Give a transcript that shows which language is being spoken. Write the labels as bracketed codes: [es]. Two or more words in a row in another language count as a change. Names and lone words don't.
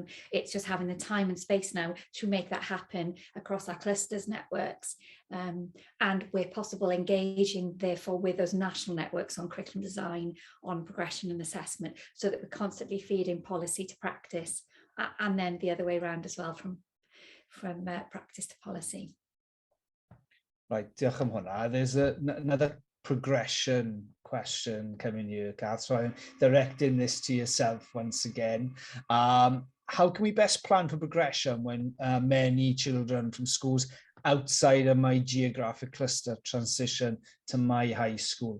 [en] It's just having the time and space now to make that happen across our clusters networks, and where possible engaging therefore with those national networks on curriculum design, on progression and assessment, so that we're constantly feeding policy to practice, and then the other way around as well, from practice to policy. Right, [cy] diolch am hwnna. [en] There's another progression question coming here, Kath, so I'm directing this to yourself once again. How can we best plan for progression when many children from schools outside of my geographic cluster transition to my high school?